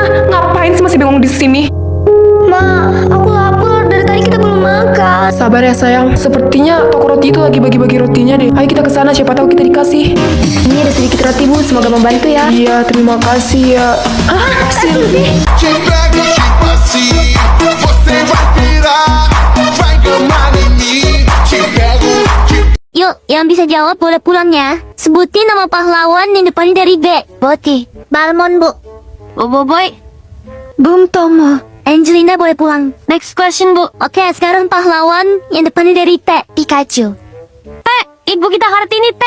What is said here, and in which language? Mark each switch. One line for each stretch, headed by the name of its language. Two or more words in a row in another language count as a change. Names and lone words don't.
Indonesian: Ngapain sih masih bengong di sini? Ma, aku lapar, dari tadi kita belum makan. Sabar ya sayang. Sepertinya toko roti itu lagi bagi-bagi rotinya deh. Ayo kita ke sana, siapa tahu kita dikasih. Ini ada sedikit roti Bu, semoga membantu ya. Iya, terima kasih ya. Sylvie.
Portuguese: Te pego, tipo assim, você vai pirar, vai gamar em mim. Te pego,
Indonesian: Yuk, yang bisa jawab boleh pulang ya. Sebutin nama pahlawan yang depannya dari B. Boti. Balmon, Bu. Boboiboy. Bung Tomo. Angelina boleh pulang.
English: Next question,
Indonesian: Bu. Oke, sekarang pahlawan yang depannya dari T. Pikachu. Ibu kita Kartini, T.